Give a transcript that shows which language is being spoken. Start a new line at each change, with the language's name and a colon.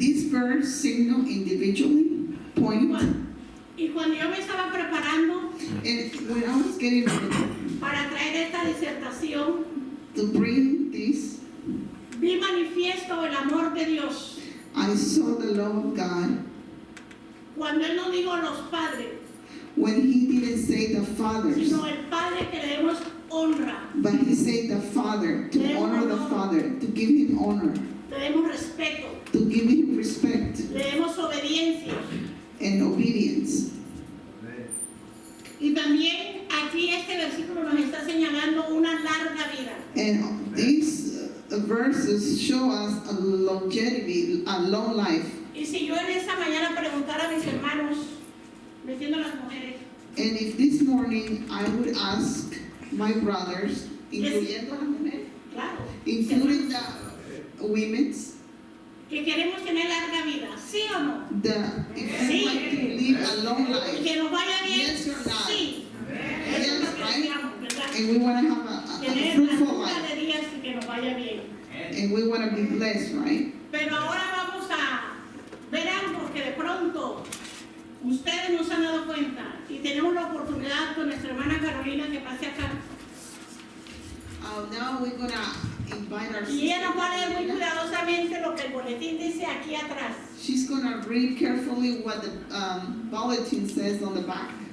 English: first signal individually, point.
Spanish: Y cuando yo me estaba preparando
English: And when I was getting ready
Spanish: para traer esta disertación,
English: to bring this,
Spanish: vi manifiesto el amor de Dios.
English: I saw the love of God
Spanish: Cuando Él no dijo los padres,
English: when He didn't say the fathers,
Spanish: sino el Padre que le demos honra,
English: but He said the Father, to honor the Father, to give Him honor,
Spanish: le demos respeto,
English: to give Him respect
Spanish: le demos obediencia.
English: and obedience. Amen.
Spanish: Y también aquí este versículo nos está señalando una larga vida.
English: And these verses show us a longevity, a long life.
Spanish: Y si yo en esta mañana preguntara a mis hermanos, metiendo a las mujeres,
English: And if this morning I would ask my brothers,
Spanish: incluyendo las mujeres, claro,
English: including the women's,
Spanish: que queremos tener larga vida, ¿sí o no?
English: if you want to live a long
Spanish: Y
English: life,
Spanish: que nos vaya bien,
English: yes or not?
Spanish: sí. Eso
English: Yes,
Spanish: es lo que
English: right?
Spanish: deseamos, ¿verdad?
English: And we want to have a
Spanish: Tener la
English: fruitful
Spanish: cura
English: life,
Spanish: de días y que nos vaya bien.
English: and we want to be blessed, right?
Spanish: Pero ahora vamos a ver algo que de pronto ustedes no se han dado cuenta y tenemos la oportunidad con nuestra hermana Carolina que pase acá.
English: Now we're going to invite our
Spanish: Y ella nos va a leer muy
English: sister.
Spanish: cuidadosamente lo que el boletín dice aquí atrás.
English: She's going to read carefully what the bulletin says on the back.